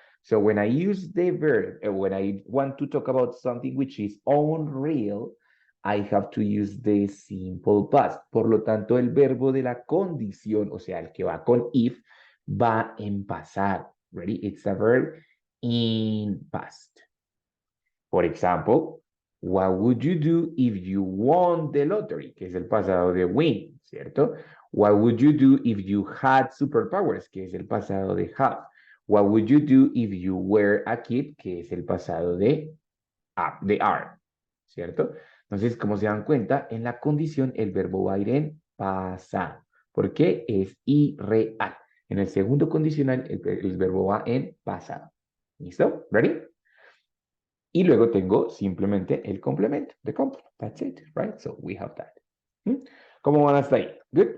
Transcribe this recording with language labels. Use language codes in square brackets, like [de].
[en] So when I use the verb, when I want to talk about something which is unreal, I have to use the simple past. [es] Por lo tanto, el verbo de la condición, o sea, el que va con if, va en pasado. [en] Ready? It's a verb in past. For example, what would you do if you won the lottery? [es] Que es el pasado de win, ¿cierto? [en] What would you do if you had superpowers? [es] Que es el pasado de have. [en] What would you do if you were a kid? [es] Que es el pasado de are, ¿cierto? Entonces, como se dan cuenta, en la condición el verbo va a ir en pasado. ¿Por qué? Es irreal. En el segundo condicional el verbo va en pasado. ¿Listo? ¿Ready? Y luego tengo simplemente el complemento, the complement. [en] That's it, right? So we have that. [es] ¿Cómo van hasta ahí? Good.